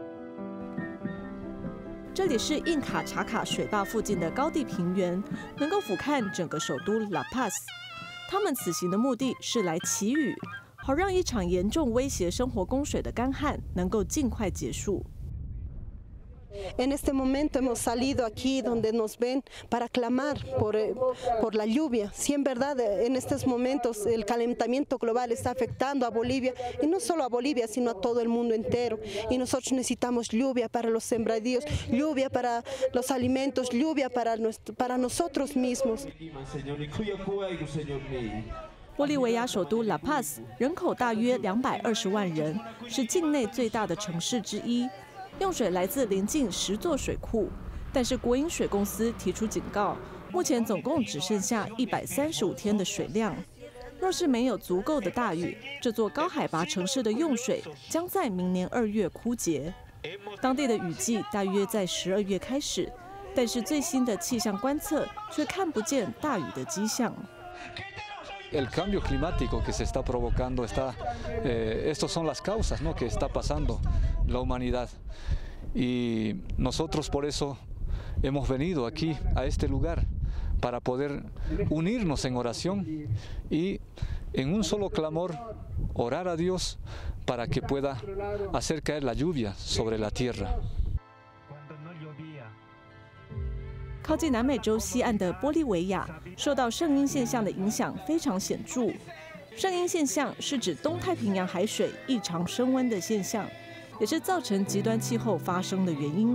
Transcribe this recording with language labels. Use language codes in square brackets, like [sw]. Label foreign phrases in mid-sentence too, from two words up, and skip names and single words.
[zh] 这里是印卡查卡水坝附近的高地平原，能够俯瞰整个首都拉帕斯。他们此行的目的是来祈雨，好让一场严重威胁生活供水的干旱能够尽快结束。 [es] En este momento hemos salido aquí donde nos ven para clamar por la lluvia. Si en verdad en estos momentos el calentamiento global está afectando a Bolivia, y no solo a Bolivia, sino a todo el mundo entero. Y nosotros necesitamos lluvia para los sembradíos, lluvia para los alimentos, lluvia para nosotros mismos. [zh] 玻利维亚首都拉帕斯人口大约220万人，是境内最大的城市之一。用水来自邻近10座水库，但是国营水公司提出警告，目前总共只剩下135天的水量。若是没有足够的大雨，这座高海拔城市的用水将在明年2月枯竭。当地的雨季大约在12月开始，但是最新的气象观测却看不见大雨的迹象。 [es] El cambio climático que se está provocando estas son las causas, ¿no? que está pasando la humanidad. Y nosotros por eso hemos venido aquí a este lugar para poder unirnos en oración y en un solo clamor orar a Dios para que pueda hacer caer la lluvia sobre la tierra. [zh] 靠近南美洲西岸的玻利维亚受到圣婴现象的影响非常显著。圣婴现象是指东太平洋海水异常升温的现象，也是造成极端气候发生的原因。